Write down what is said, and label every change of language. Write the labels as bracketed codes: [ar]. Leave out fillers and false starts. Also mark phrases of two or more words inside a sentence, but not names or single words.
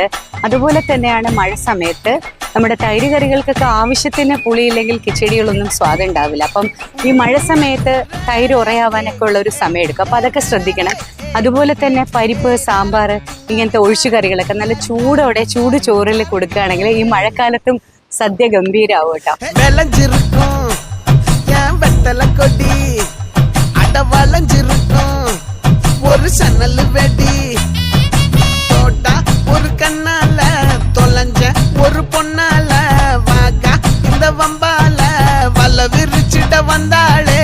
[ml] അതുപോലെ തന്നെയാണ് മഴ സമയത്ത് നമ്മുടെ തൈര് കറികൾക്കൊക്കെ ആവശ്യത്തിന് പുളിയില്ലെങ്കിൽ കിച്ചടികളൊന്നും സ്വാദം ഉണ്ടാവില്ല. അപ്പം ഈ മഴ സമയത്ത് തൈര് ഉറയാവാനൊക്കെ ഉള്ള ഒരു സമയം എടുക്കും. അപ്പം അതൊക്കെ ശ്രദ്ധിക്കണം. അതുപോലെ തന്നെ പരിപ്പ്, സാമ്പാർ, ഇങ്ങനത്തെ ഒഴിച്ചു കറികളൊക്കെ നല്ല ചൂടോടെ ചൂട് ചോറിൽ കൊടുക്കുകയാണെങ്കിൽ ഈ മഴക്കാലത്തും സദ്യ ഗംഭീരാവും കേട്ടോ. [ta] ஒரு சன்னல் வெடி தோட்டா ஒரு கண்ணால தொலைஞ்ச ஒரு பொண்ணால வாகா இந்த வம்பால வல்ல விரிச்சிட வந்தாளே